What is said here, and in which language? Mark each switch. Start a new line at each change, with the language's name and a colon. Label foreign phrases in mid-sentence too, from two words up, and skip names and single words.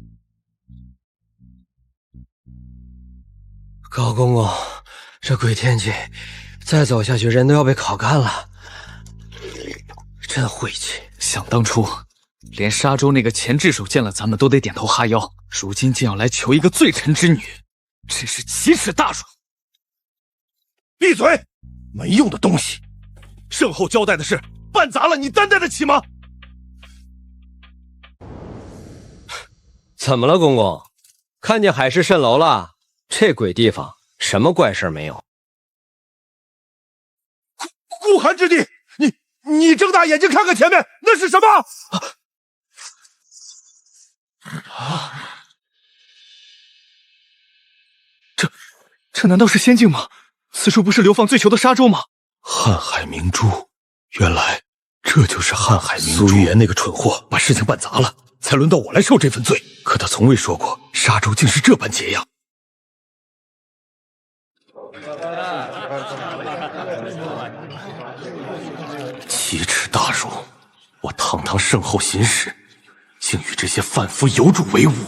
Chinese: 高公公，這鬼天氣，再走下去人都要被烤乾了，真晦氣。想當初，連沙洲那個前炙手見了咱們都得點頭哈腰，如今竟要來求一個罪臣之女，真是奇恥大辱！閉嘴！沒用的東西！聖後交代的事辦砸了，你擔待得起嗎？怎麼了，公公？看見海市蜃樓了？這鬼地方什麼怪事沒有？孤寒之地，你睜大眼睛看看前面，那是什麼？這難道是仙境嗎？此處不是流放最囚的沙洲嗎？瀚海明珠，原來這就是瀚海明珠。蘇玉言那個蠢貨把事情辦砸了，才輪到我來受這份罪。可他從未說過沙洲竟是這般解樣。奇恥大辱！我堂堂聖後行使，竟與這些販夫游主為伍。